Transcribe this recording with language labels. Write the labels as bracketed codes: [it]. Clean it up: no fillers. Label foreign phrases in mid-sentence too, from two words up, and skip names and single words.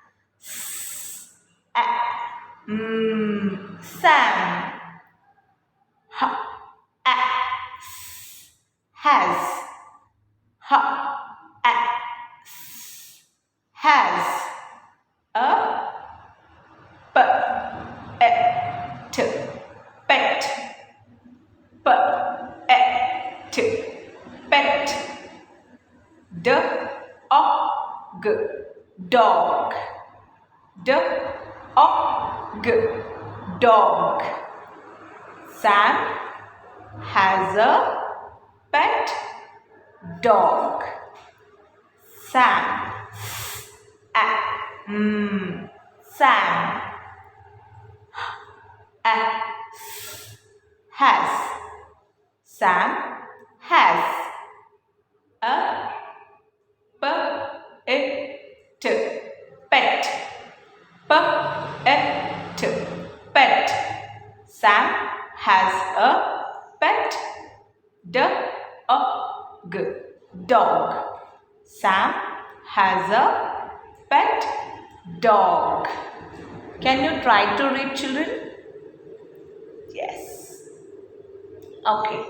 [en] Sam. Has. Has. A, p, e, t, pet. P, e, t, pet. D, o, g, dog. D, o, g, dog. Sam has a pet dog. Sam. Sam. Has. Sam has a pet. Pet. Pet. Pet. Sam has a pet dog. Dog. Sam has a pet dog. Can you try to read, children? Yes. Okay.